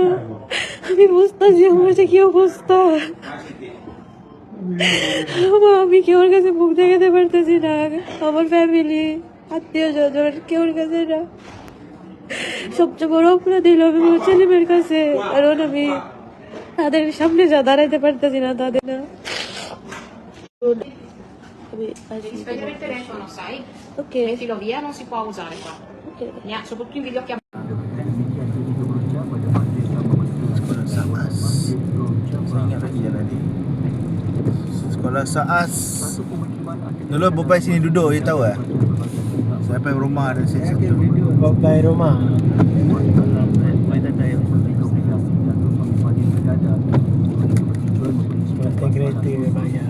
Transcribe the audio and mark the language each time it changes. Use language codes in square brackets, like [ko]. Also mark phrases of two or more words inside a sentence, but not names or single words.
[bn] আমি বুঝতেছি আমার যে কি অবস্থা, আমি কেউর কাছে মুখ দেখাতে পারতেছি না, আমার ফ্যামিলি আত্মীয় স্বজন কেউর কাছে না। সবচেয়ে বড় অপরাধ হলো আমি আমার ছেলেমেয়ের কাছে, কারণ আমি তাদের সামনে যা দাঁড়াইতে পারতেছি না, তাদের না। [it] Spegne il telefono, sai? [bn] ওকে [it] Mettilo via, non si può usare qua. [bn] ওকে [it] Soprattutto in videochiamata. [ms] Saya ingat lagi jalan ni. Sekolah SAAS. Dulu Bobai sini duduk, you tahu tak? Sampai rumah ada satu. Bobai rumah. Konten kereta banyak.